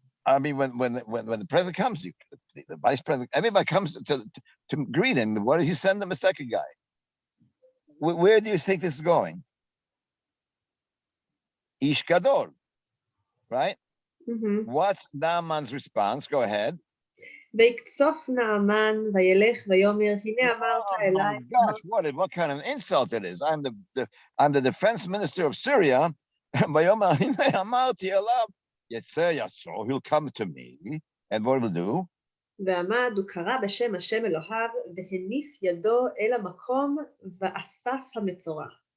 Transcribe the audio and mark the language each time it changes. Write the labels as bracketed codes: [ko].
[en] I mean, when the president comes, the vice president, everybody comes to greet him. What does he send them? A second guy. Where do you think this is going? Ish Gadol, right? What's Naaman's response? Go ahead. [he] ויקצוף נעמן וילך ויאמר הנה אמרת אליי. [en] Gosh, what kind of insult it is! I'm the defense minister of Syria. [he] ויאמר הנה אמרתי אליו יצא יצא, [en] he'll come to me, and what will do? [he] ועמד וקרא בשם השם אלוהיו והניף ידו אל המקום ואסף המצורע.